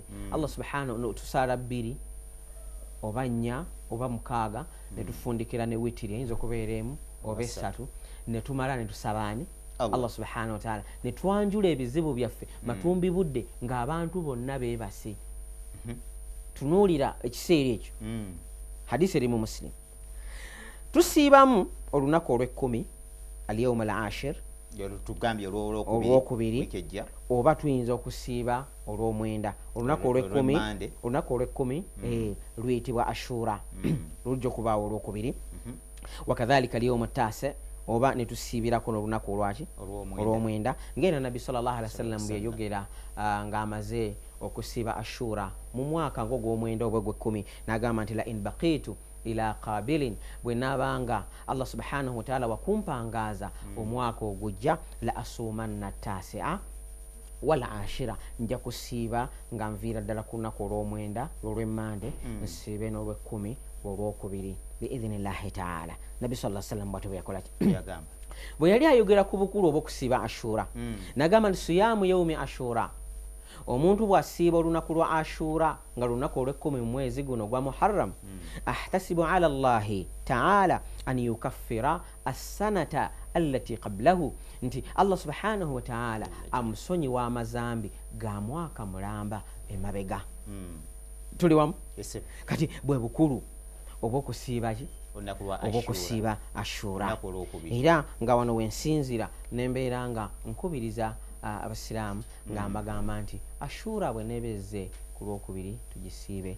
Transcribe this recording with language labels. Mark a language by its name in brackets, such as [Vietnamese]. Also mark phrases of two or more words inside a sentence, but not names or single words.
[Arabic] الله سبحانه [Ganda] tusaala 2 oba 4 oba 6 ne tufundikira ne witiri eyinza okubeera emu oba 3 ne tumala ne tusabaani [Arabic] الله سبحانه وتعالى [Ganda] ne twanjula ebizibu byaffe matumbi budde ng'abantu bonna beebase. Tunuulira ekiseera ekyo hadisi eri mu Muslim. Tusiibamu olunaku olw'ekkumi [Arabic] اليوم العاشر [Ganda] tugambye olwokubiri oba tuyinza okusiiba olw'omwenda. Olunaku olw'ekkumi luyitibwa ashura lujja okubaawo olwokubiri. Wakadhalika [Arabic] اليوم التاسع [Ganda] oba ne tusiibirako n'olunaku olwaki olw'omwenda ng'era nabbi [Arabic] صلى الله عليه وسلم [Ganda] bwe yayogera ng'amaze okusiiba ashura mu mwaka ng'ogw'omwenda oba gw'ekkumi n'agamba nti [Arabic] لئن بقيت إلى قابل [Ganda] bwe naabanga [Arabic] الله سبحانه وتعالى [Ganda] wakumpangaaza omwaka ogujja [Arabic] لأصومن التاسع والعاشر [Ganda] nja kusiiba nga nviira ddala ku lunaku olw'omwenda olw'emmande nsiibe n'olw'ekkumi olwokubiri [Arabic] بإذن الله تعالى. [Ganda] Nabbi [Arabic] صلى الله عليه وسلم [Ganda] bw'atyo bwe yakola ki bwe yali ayogera ku bukulu obw'okusiiba ashura n'agamba nti [Arabic] صيام يوم عاشوراء [Ganda] omuntu bw'asiiba olunaku lwa ashura nga lunaku olw'ekkumi mu mwezi guno gwa muharram [Arabic] أحتسب على الله تعالى أن يكفر السنة التي قبله [Ganda] nti [Arabic] الله سبحانه وتعالى [Ganda] amusonyiwa amazambi ga mwaka mulamba emabega. Tuli wamu kati bwe bukulu obw'okusiiba ki obw'okusiiba ashura. Era nga wano wensinzira nembeera nga nkubiriza abasiraamu nga mbagamba nti ashura bwe nebezze ku lwokubiri tugisiibe.